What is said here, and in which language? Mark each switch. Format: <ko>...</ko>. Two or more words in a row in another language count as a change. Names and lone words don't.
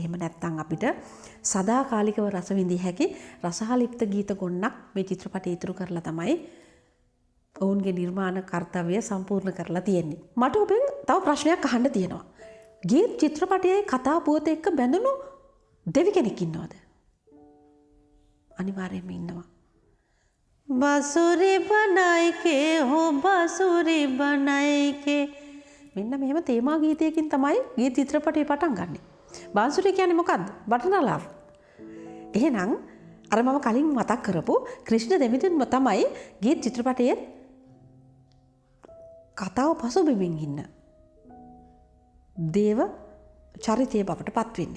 <si>එහෙම නැත්නම් අපිට සදාකාලිකව රස විඳිය හැකි රසහලිප්ත ගීත ගොන්නක් මේ චිත්‍රපටය ඉතුරු කරලා තමයි ඔවුන්ගේ නිර්මාණ කාර්යය සම්පූර්ණ කරලා තියෙන්නේ. මට ඔබෙන් තව ප්‍රශ්නයක් අහන්න තියෙනවා. ගීත් චිත්‍රපටයේ කතා පුවත එක්ක බැඳුණු දෙවි කෙනෙක් ඉන්නවද? අනිවාර්යයෙන්ම ඉන්නවා.</si> <hi>बांसुरी बनाई के हो बांसुरी बनाई के.</hi> <si>මෙන්න මෙහෙම තේමා ගීතයකින් තමයි ගීත චිත්‍රපටය පටන් ගන්නෙ. බාන්සුරි කියන්නේ මොකද්ද? බටනලාව. එහෙනම් අර මම කලින් මතක් කරපු ක්‍රිෂ්ණ දෙවිඳුන්ම තමයි ගීත චිත්‍රපටයේ කතාව පසුබිමින් ඉන්න දේව චරිතය බවට පත් වෙන්නේ.</si>